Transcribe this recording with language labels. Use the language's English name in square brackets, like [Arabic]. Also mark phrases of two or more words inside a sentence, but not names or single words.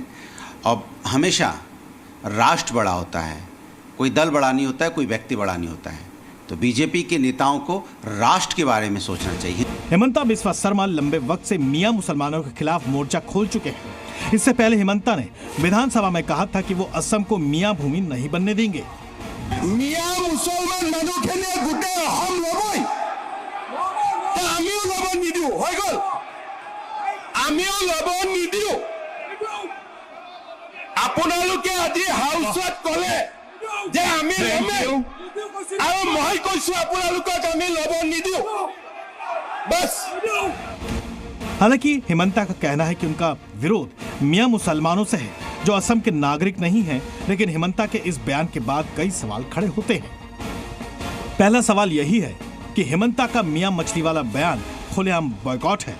[Hindi] और हमेशा राष्ट्र बड़ा होता है, कोई दल बड़ा नहीं होता है, कोई व्यक्ति बड़ा नहीं होता है। तो बीजेपी के नेताओं को राष्ट्र के बारे में सोचना चाहिए। हेमंता बिस्वा शर्मा लंबे वक्त से मियां मुसलमानों के खिलाफ मोर्चा खोल चुके हैं। इससे पहले हेमंता ने विधानसभा में कहा था कि वो असम को मियां भूमि नहीं बनने देंगे। मियां मुसलमान [Assamese] মানুষখিনিয়ে গোটে অসম লবই, আমিও লব নিদিও, হৈ গল। আমিও লব নিদিও। আপোনালোকে আজি হাউচত কলে যে আমি লমে, আৰু মই কৈছো আপোনালোকক আমি লব নিদিও। [Hindi] बस। हालांकि हेमंता का कहना है कि उनका विरोध मियां मुसलमानों से है जो असम के नागरिक नहीं हैं, लेकिन हेमंता के इस बयान के बाद कई सवाल खड़े होते हैं। पहला सवाल यही है कि हेमंता का मियां मछली वाला बयान खुलेआम बॉयकॉट है।